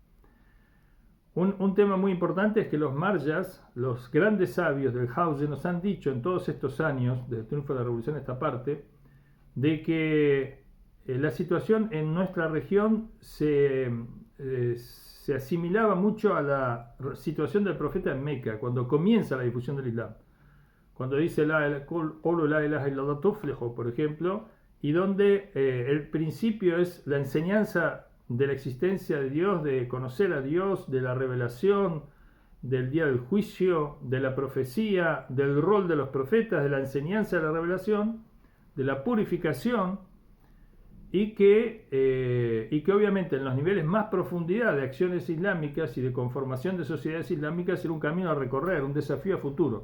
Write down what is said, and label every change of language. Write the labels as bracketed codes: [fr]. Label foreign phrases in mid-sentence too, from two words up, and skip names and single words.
[es] Un tema muy importante es que los marjas, los grandes sabios del Hauze, nos han dicho en todos estos años, desde el triunfo de la revolución a esta parte, de que la situación en nuestra región se asimilaba mucho a la situación del profeta en Meca, cuando comienza la difusión del Islam. Cuando dice [ar] لا إله إلا الله تفلحوا, [es] por ejemplo, y donde el principio es la enseñanza de la existencia de Dios, de conocer a Dios, de la revelación, del día del juicio, de la profecía, del rol de los profetas, de la enseñanza de la revelación, de la purificación, y que obviamente en los niveles más profundidad de acciones islámicas y de conformación de sociedades islámicas era un camino a recorrer, un desafío a futuro.